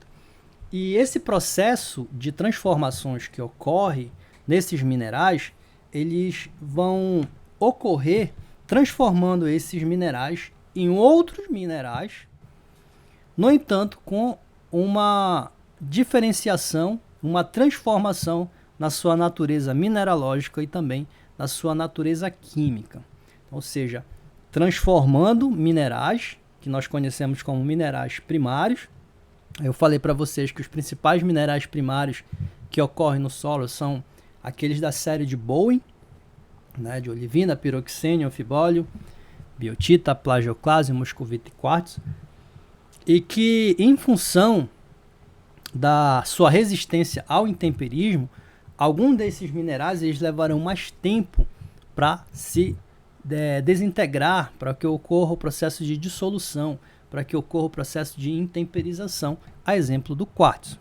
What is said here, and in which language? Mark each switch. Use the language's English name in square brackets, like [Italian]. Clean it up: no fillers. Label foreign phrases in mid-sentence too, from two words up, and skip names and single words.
[Portuguese] E esse processo de transformações que ocorre nesses minerais, eles vão ocorrer transformando esses minerais em outros minerais, no entanto, com uma diferenciação, uma transformação na sua natureza mineralógica e também na sua natureza química. Ou seja, transformando minerais, que nós conhecemos como minerais primários. Eu falei para vocês que os principais minerais primários que ocorrem no solo são aqueles da série de Bowen, né, de olivina, piroxênio, anfibólio, biotita, plagioclase, moscovita e quartzo, e que, em função da sua resistência ao intemperismo, alguns desses minerais eles levarão mais tempo para se desintegrar, para que ocorra o processo de dissolução, para que ocorra o processo de intemperização, a exemplo do quartzo.